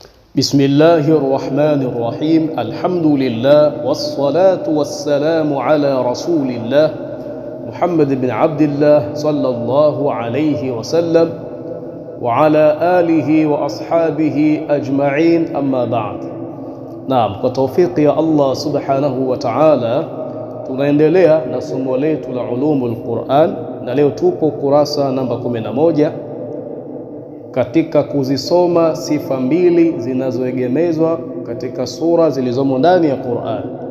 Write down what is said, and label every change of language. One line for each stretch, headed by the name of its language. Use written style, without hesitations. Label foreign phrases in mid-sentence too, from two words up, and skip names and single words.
Arabic: بسم الله الرحمن الرحيم. الحمد لله والصلاة والسلام على رسول الله محمد بن عبد الله صلى الله عليه وسلم وعلى آله وأصحابه أجمعين، أما بعد.
Swahili: Naam, kwa tawfiki ya Allah
Arabic: سبحانه وتعالى
Swahili: tunaendelea na somo letu la
Arabic: علوم القرآن,
Swahili: na leo tupo kurasa namba 11 katika kuzisoma sifa mbili zinazoegemezwa katika sura zilizomo ndani ya Qur'an.